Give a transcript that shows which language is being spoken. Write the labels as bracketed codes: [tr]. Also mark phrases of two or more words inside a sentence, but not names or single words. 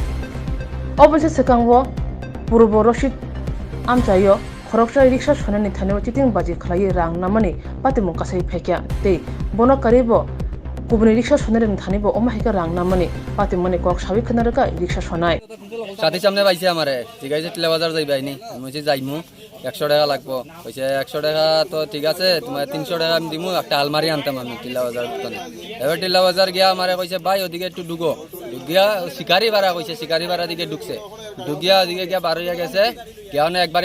[trp] obose sekangbo purbo Rashid amchayo khoroksa riksha sonani thanebo chiting baji khlai rang namani patimu kasai phekya tei bono karibo kubuni riksha sonani thanebo omahika rang namani patimani kok sabi khnaraka riksha sonai [bn] সাথে সামনে পাইছে আমারে ঠিক আছে টিলা বাজার যাইবাইনি আমি বলছি যাইমু 100 টাকা লাগবো কইছে 100 টাকা তো ঠিক আছে তোমার 300 টাকা আমি দিমু একটা আলমারি আনতাম আমি টিলা বাজার দোকানে এবার টিলা বাজার গিয়া আমারে কইছে ভাই ওদিকে একটু ঢুকো ঢুকিয়া শিকারি ভাড়া কইছে শিকারি ভাড়া দিকে ঢুকছে ঢুকিয়া ওদিকে গিয়া বার হইয়া গেছে গিয়া না একবারে